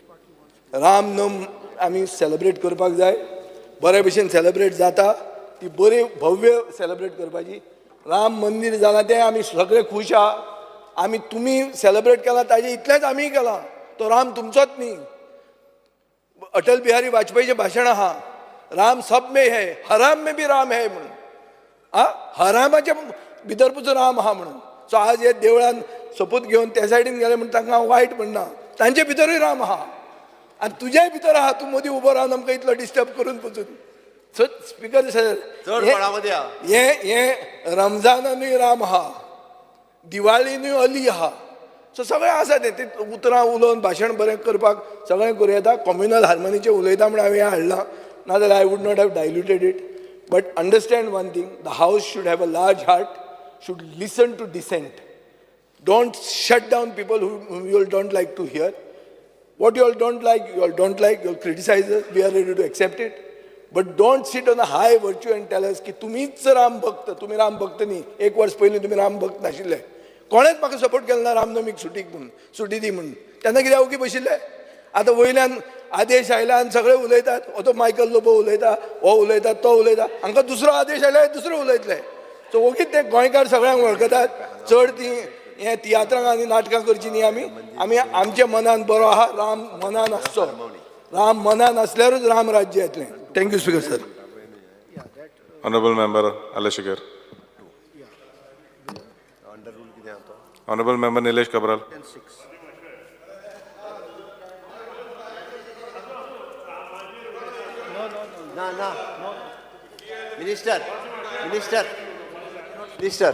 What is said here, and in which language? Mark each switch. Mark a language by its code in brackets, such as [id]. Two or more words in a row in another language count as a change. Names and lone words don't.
[kok] रामनम आमी सेलिब्रेट करपाक जाय. बरे भशेन सेलिब्रेट जाता ती बरी भव्य सेलिब्रेट करपाची. राम मंदिर जालां तें आमी सगळे खूश आहा. आमी तुमी सेलिब्रेट केला ताजे इतलेंच आमीय केलां. तो राम तुमचोच न्ही. अटल बिहारी वाजपेयीचें भाशण आहा, [hi] राम सब में है, हराम में भी राम है म्हणून. [kok] हरामाच्या भितर पसून राम आहा म्हणून. सो आज हे देवळान सोपूत घेवन त्या सायडीन गेले म्हणून तांकां हांव वायट म्हणना. तांचे भितरूय राम आहा आनी तुज्याय भितर आहा. तूं मदीं उबो रावन आमकां इतलो डिस्टर्ब करून पसून. सो [en] speaker sir, [kok] हे रमजानानूय राम आहा, दिवाळीनूय अली आहा. सो सगळें आसा ते उतरां उलोवन भाशण बरें करपाक सगळें करूं येता. कम्युनल हार्मोनीचें उलयता म्हणून हांवें हाडलां, नाजाल्यार [en] I would not have diluted it. But understand one thing, the house should have a large heart, should listen to dissent. Don't shut down people whom you all don't like to hear. What you all don't like, you all criticize us, we are ready to accept it. But don't sit on a high virtue and tell us [kok] की तुम्हीच राम भक्त, तुम्ही राम भक्त न्ही. 1 वर्ष पयलीं तुम्ही राम भक्त नाशिल्ले. कोणेच म्हाका सपोर्ट केलो ना रामनवमीक सुटी दी म्हणून. तेन्ना कित्याक ओगी बशिल्ले. आतां वयल्यान आदेश आयला आनी सगळे उलयतात. तो मायकल लोबो उलयता, हो उलयता, तो उलयता. हांकां दुसरो आदेश आयल्यार दुसरो उलयतले. सो ओगीच ते गोंयकार सगळ्यांक वळखतात. चड ती हे तियात्रांक आनी नाटकां करची न्ही. आमी आमच्या मनान बरो आहा, राम मनान आसचो. राम मनान असल्यारूच राम राज्य येतलें. [en] Thank you speaker sir. Honorable Member Alashikar. Honorable Member Nilesh Kabral. Minister.